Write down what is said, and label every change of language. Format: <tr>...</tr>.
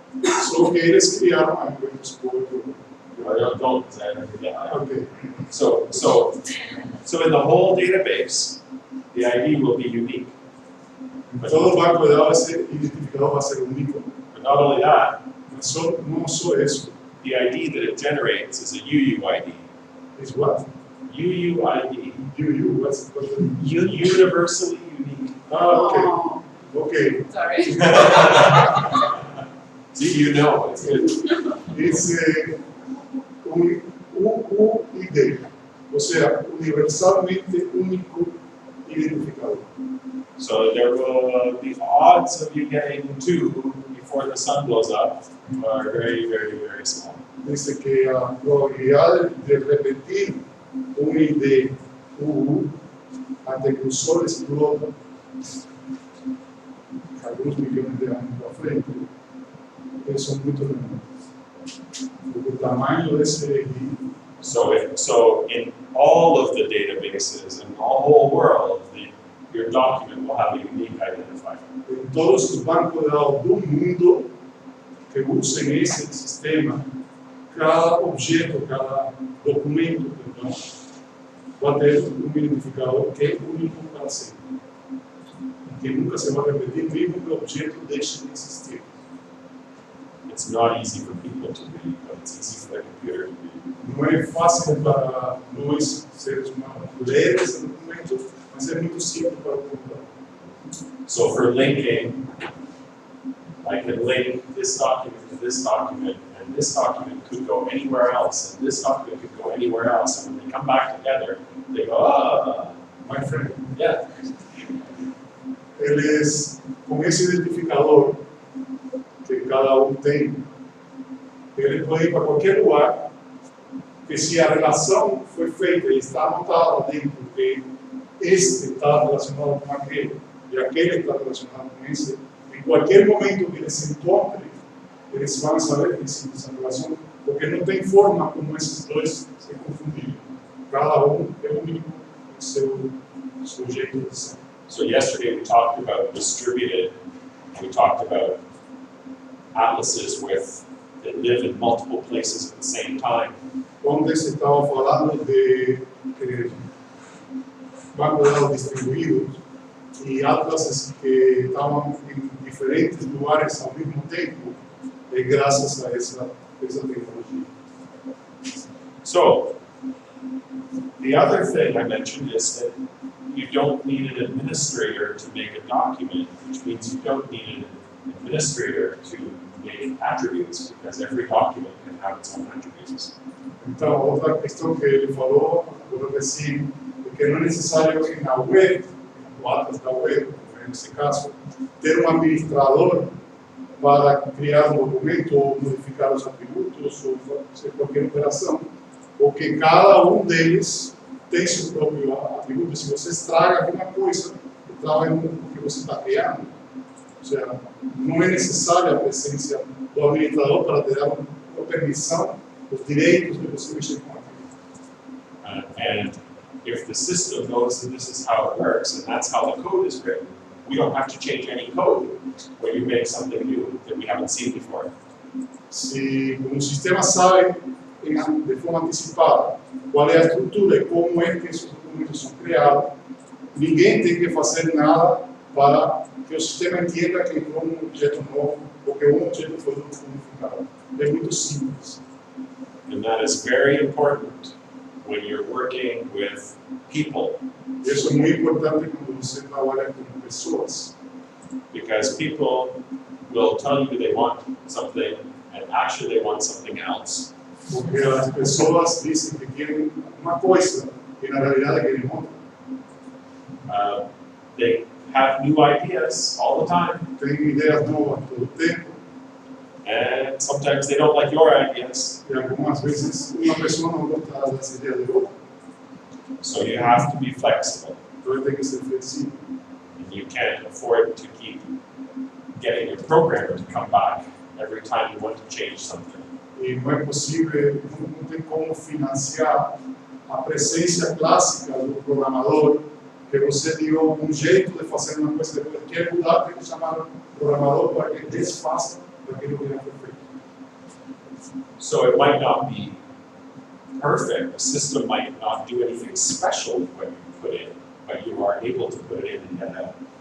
<pt>Só que eles criaram algo em</pt> <en>Okay. So in the whole database, the ID will be unique.</en> <pt>Todo banco de dados esse identificador vai ser único.</pt> <en>But not only that,</en> <pt>Não só isso.</pt> <en>the ID that it generates is a UUID. Is what? UUID. What's Universally unique. okay. Okay. Sorry. See, you know, it's good. It's UUID,</en> <pt>ou seja, universalmente único identificador.</pt> <en>So there will the odds of you getting 2 before the sun blows up are very, very, very small.</en> <es>Dice que a probabilidad de repetir un ID UU antes que el sol exploda algunos millones de años para frente, son muy menores. Porque el tamaño de ese ID,</es> <en>So in all of the databases in the whole world, your document will have a unique identifier.</en> <es>en todos los bancos de datos del mundo que usen ese sistema, cada objeto, cada documento,</es> <pt>perdão,</pt> <es>va a tener un identificador que es único para siempre, que nunca se va a repetir, mismo que el objeto deje de existir.</es> <en>It's not easy for people to read, but it's easy for the computer to read.</en> <es>No es fácil</es> <pt>para nós, seres humanos, ler esse documento, mas é muito simples para o computador.</pt> <en>So for linking, I can link this document to this document, and this document could go anywhere else, and this document could go anywhere else, and when they come back together, they go, My friend, yeah.</en> <pt>eles, com esse identificador que cada um tem, ele pode ir para qualquer lugar, que se a relação foi feita e está anotada dentro que este está relacionado com aquele, e aquele está relacionado com esse, em qualquer momento que eles se encontrem, eles vão saber que existe essa relação, porque não tem forma como esses dois se confundirem. Cada um é único em seu jeito de ser.</pt> <en>So yesterday we talked about distributed, we talked about atlases that live in multiple places at the same time.</en> <pt>Ontem se estava falando de bancos de dados distribuídos e atlases que estavam em diferentes lugares ao mesmo tempo, graças a essa tecnologia.</pt> <en>So, the other thing I mentioned is that you don't need an administrator to make a document, which means you don't need an administrator to make attributes, because every document can have its own attributes.</en> <pt>Então, outra questão que ele falou,</pt> <es>por decir,</es> <pt>que não é necessário na web, no atlas da web, nesse caso, ter um administrador para criar um documento ou modificar os atributos ou fazer qualquer operação, porque cada um deles tem seu próprio atributo. Se você estraga alguma coisa, estraga o que você está criando. Ou seja, não é necessária a presença do administrador para te dar uma permissão, os direitos de você mexer com aquilo.</pt> <en>And if the system knows that this is how it works, and that's how the code is written, we don't have to change any code when you make something new that we haven't seen before.</en> <pt>Se o sistema sabe de forma antecipada qual é a estrutura e como é que esses criado, ninguém tem que fazer nada para que o sistema entenda que entrou um objeto novo ou que um objeto foi modificado. É muito simples.</pt> <en>And that is very important when you're working with people,</en> <pt>Isso é muito importante quando você trabalha com pessoas,</pt> <en>because people will tell you they want something and actually they want something else.</en> <pt>porque as pessoas dizem que querem uma coisa e na realidade querem outra.</pt> <en>They have new ideas all the time,</en> <pt>Tem ideias novas todo o tempo</pt> <en>and sometimes they don't like your ideas.</en> <pt>e algumas vezes uma pessoa não gosta das ideias de outra,</pt> <en>So you have to be flexible,</en> <pt>então tem que ser flexível.</pt> <en>and you can't afford to keep getting your programmer to come back every time you want to change something.</en> <pt>E não é possível, não tem como financiar a presença clássica do programador, que você deu um jeito de fazer uma coisa, depois quer mudar, tem que chamar o programador para que desfaça daquilo que já foi feito.</pt> <en>So it might not be perfect, the system might not do anything special with what you put in, but you are able to put it in and get out.</en>